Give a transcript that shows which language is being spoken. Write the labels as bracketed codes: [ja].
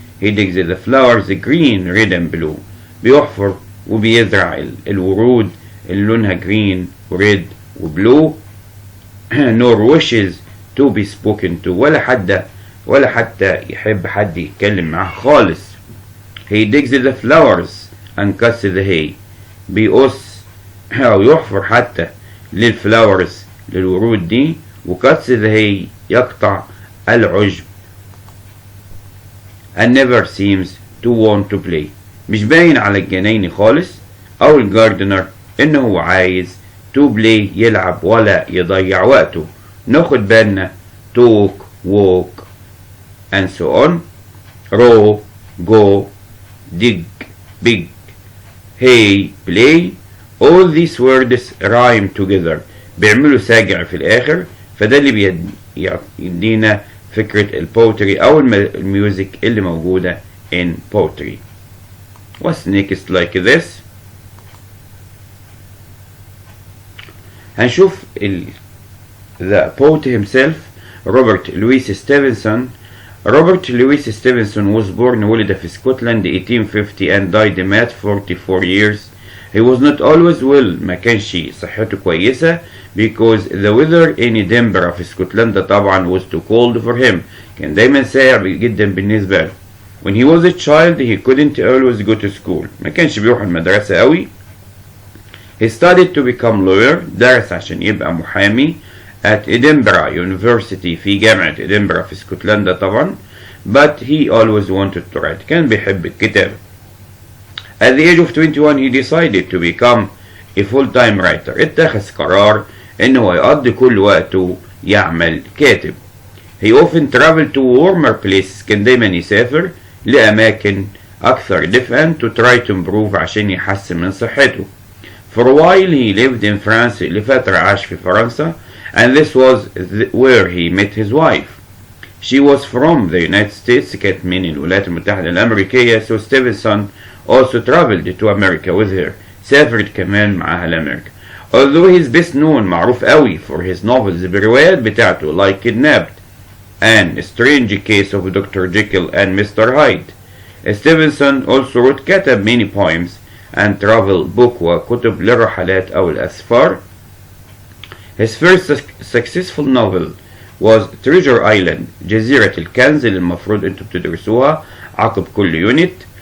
[en] he digs the flowers green red and blue [ar] بيحفر وبيزرع الورود اللي لونها green وريد وبلو. [en] nor wishes to be spoken to [ar] ولا حتى يحب حد يتكلم معاه خالص. [en] he digs the flowers and cuts the hay [ar] بيقص أو يحفر حتى للفلاورز للورود دي [en] وcuts the hay [ar] يقطع العشب. [en] and never seems to want to play [ar] مش باين على الجنايني خالص أو الجاردنر إنه هو عايز to play يلعب ولا يضيع وقته. ناخد بالنا [en] talk walk and so on. row go dig big hey play all these words rhyme together [ar] بيعملوا ساجع في الآخر. فده اللي بيدينا فكرة البوتري أو الميوزك اللي موجودة [en] in poetry. what's next like this. هنشوف the poet himself Robert Louis Stevenson. Robert Louis Stevenson was born [ar] ولد في اسكتلند [en] 1850 and died at 44 years. He was not always well [ar] ما كانش صحته كويسة [en] because the weather in Edinburgh [ar] في اسكتلندا طبعا [en] was too cold for him. [ar] كان دايما ساقع جدا بالنسبة له. [en] When he was a child he couldn't always go to school [ar] ما كانش بيروح المدرسة قوي. [en] He studied to become lawyer [ar] درس عشان يبقى محامي [en] at Edinburgh University [ar] في جامعة إدنبرا في اسكتلندا طبعا. [en] but he always wanted to write [ar] كان بيحب الكتابة. [en] at the age of 21 he decided to become a full-time writer. [ar] اتخذ قرار انه يقضي كل وقته يعمل كاتب. [en] he often traveled to warmer places [ar] كان دايما يسافر لأماكن أكثر دفئا [en] to try to improve [ar] عشان يحسن من صحته. [en] for a while he lived in France [ar] لفترة عاش في فرنسا [en] and this was where he met his wife. She was from the United States [ar] كانت من الولايات المتحدة الأمريكية. [en] so Stevenson also traveled to America with her [ar] سافرت كمان معاها لأمريكا. [en] although he is best known [ar] معروف قوي [en] for his novels [ar] بالروايات بتاعته [en] like Kidnapped and A Strange Case of Dr. Jekyll and Mr. Hyde. Stevenson also wrote كتب many poems and travel book [ar] وكتب للرحلات أو الأسفار. [en] His first successful novel was [ar] Treasure Island جزيرة الكنز اللي المفروض انتوا بتدرسوها عقب كل يونت.